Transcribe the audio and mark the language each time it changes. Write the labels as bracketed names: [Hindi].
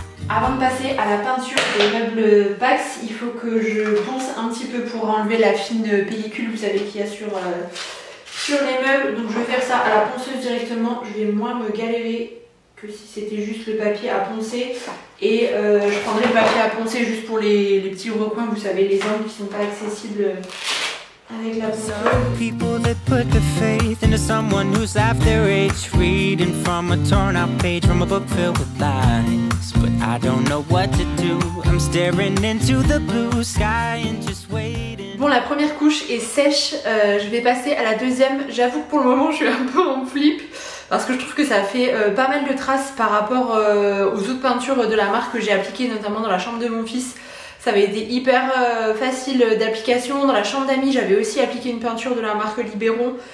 [French] Avant de passer à la peinture des meubles Pax, il faut que je ponce un petit peu pour enlever la fine pellicule, vous savez, qu'il y a sur les meubles. Donc je vais faire ça à la ponceuse directement. Je vais moins me galérer que si c'était juste le papier à poncer. Et je prendrai le papier à poncer juste pour les petits recoins, vous savez, les angles qui sont pas accessibles avec la ponceuse. [English] People that put their faith into someone who's half their age, reading from a torn out page from a book filled with lies. But I don't know what to do. I'm staring into the blue sky and just waiting. [French] Bon, la première couche est sèche, je vais passer à la deuxième. J'avoue que pour le moment je suis un peu en flip parce que je trouve que ça fait pas mal de traces par rapport aux autres peintures de la marque que j'ai appliquées, notamment dans la chambre de mon fils. Ça avait été hyper facile d'application. Dans la chambre d'amis, j'avais aussi appliqué une peinture de la marque Libéron.